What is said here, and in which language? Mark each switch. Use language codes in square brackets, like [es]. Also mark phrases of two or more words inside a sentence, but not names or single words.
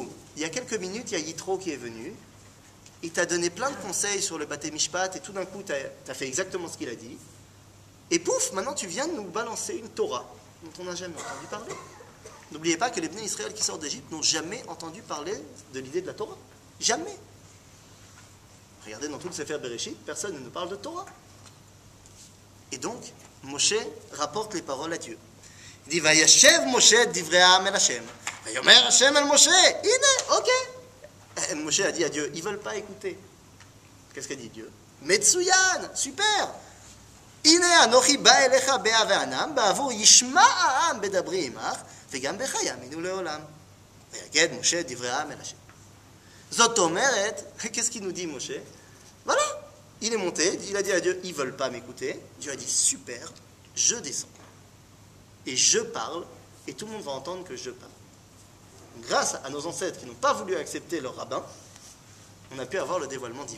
[fr] Il y a quelques minutes, il y a Yitro qui est venu, il t'a donné plein de conseils sur le Baté Mishpat, et tout d'un coup, tu as fait exactement ce qu'il a dit, et pouf, maintenant tu viens de nous balancer une Torah, dont on n'a jamais entendu parler. N'oubliez pas que les Bnei Israël qui sortent d'Égypte n'ont jamais entendu parler de l'idée de la Torah. Jamais. Regardez dans tout le Sefer Bereshit, personne ne nous parle de Torah. Et donc, Moshe rapporte les paroles à Dieu. Il dit, [he] וישב משה דברי העם אל השם. ויאמר השם אל משה. [fr] Ine, ok. Moshe a dit à Dieu, ils ne veulent pas écouter. Qu'est-ce qu'a dit Dieu? Metsuyan, super. [he] הנה אנכי בא אליך בעב הענן, בעבור ישמע העם בדברי עמך, וגם בך יאמינו לעולם. ויגד משה דברי העם אל השם. זאת אומרת, [fr] qu'est-ce qu'il nous dit Moshe? Voilà. Il est monté, il a dit à Dieu, ils ne veulent pas m'écouter. Dieu a dit, super, je descends. Et je parle, et tout le monde va entendre que je parle. Grâce à nos ancêtres qui n'ont pas voulu accepter leur rabbin, on a pu avoir le dévoilement divin.